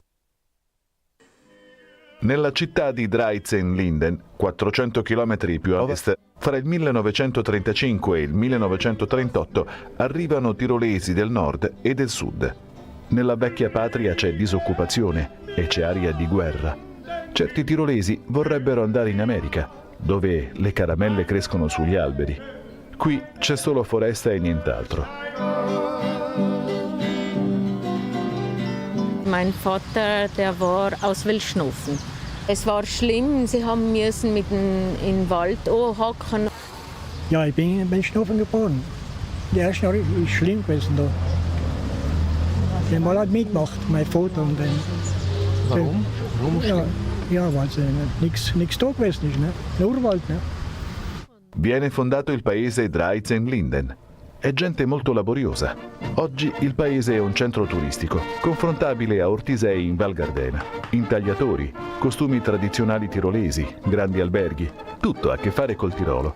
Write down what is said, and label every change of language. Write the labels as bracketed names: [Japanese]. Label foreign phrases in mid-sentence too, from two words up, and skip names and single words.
[Italian] Nella città di Dreizen-Linden, 400 km più a ovest, fra il 1935 e il 1938 arrivano tirolesi del nord e del sud. Nella vecchia patria c'è disoccupazione e c'è aria di guerra. Certi tirolesi vorrebbero andare in America, dove le caramelle crescono sugli alberi. Qui c'è solo foresta e nient'altro. [German] Mein Vater, der war aus Wildschnofen. Es war schlimm, sie haben müssen in den Wald anhacken. Ja, ich bin in Wildschnofen geboren. Die erste Jahre ist schlimm gewesen da. Die haben alle mitgemacht, mein Vater und dann. Warum? Warum ja, weil nichts da gewesen ist, ne? Nur Wald, ne? [Italian] Viene fondato il paese Dreizen-Linden. È gente molto laboriosa. Oggi il paese è un centro turistico, confrontabile a Ortisei in Val Gardena. Intagliatori, costumi tradizionali tirolesi, grandi alberghi, tutto ha a che fare col Tirolo.